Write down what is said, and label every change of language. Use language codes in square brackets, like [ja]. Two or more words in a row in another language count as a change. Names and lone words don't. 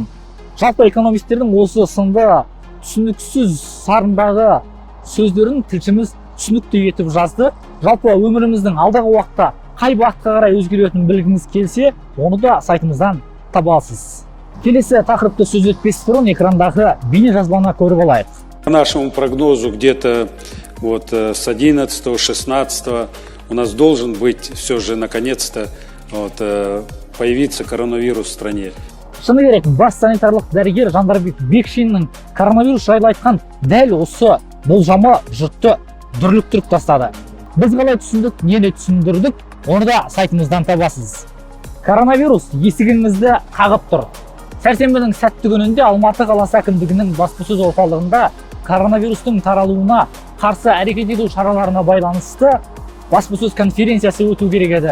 [kk] Жалпы экономистердің осы сынды түсініксіз сарындағы сөздерін тілшіміз түсінікті етіп жазды. Жалпы өміріміздің алдағы уақытта қай бағытқа қарай өзгеретінін білгіңіз келсе, оны да сайтымыздан таба аласыз. Келесі тақырыпты сөз етпес бұрын экрандағы бейне жазбаны көріп алайық. [ru] По нашему прогнозу, где-то с 11-16 у нас должен быть все же наконец-то появиться коронавирус в стране. [kk] Шыны керек, бас санитарлық дәрігер Жандарбек Бекшиннің коронавирус жайлы айтқан дәл осы болжамы жұртты дүрліктіріп тастады. Біз қалай түсіндік, нені түсіндірдік, оны да сайтымыздан табасыз. Коронавирус есігіңізді қағып тұр. Сәрсенбінің сәтті күнінде Алматы қаласы әкімдігінің баспасөз орталығында коронавирустың таралуына қарсы әрекет ету шараларына байланысты баспасөз конференциясы өту керек еді.